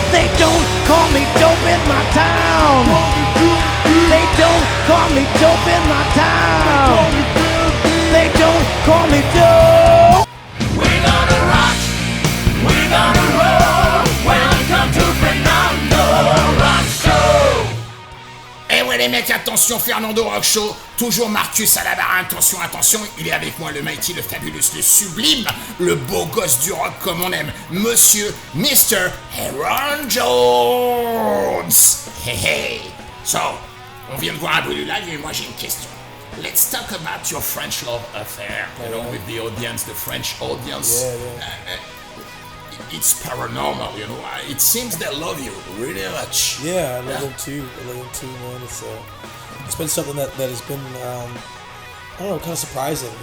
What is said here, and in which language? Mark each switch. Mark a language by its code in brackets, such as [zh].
[en] They don't call me dope in my town. They don't call me dope in my town. They don't call me dope. We're gonna rock, we're gonna roll. Welcome to Fernando Rock Show. [fr] Eh ouais les mecs, attention, Fernando Rock Show, toujours Markus à la barre, attention, il est avec moi, le mighty, le fabuleux, le sublime, le beau gosse du rock comme on aime, monsieur, Mr. [en] Ayron Jones. Hey. [fr] So, on vient de voir un bout du live et moi j'ai une question. [en] Let's talk about your French love affair, with the audience, the French audience. Yeah. It's paranormal, it seems they love you really much. Yeah, I love them too, man. It's been something that has been, I don't know, kind of surprising.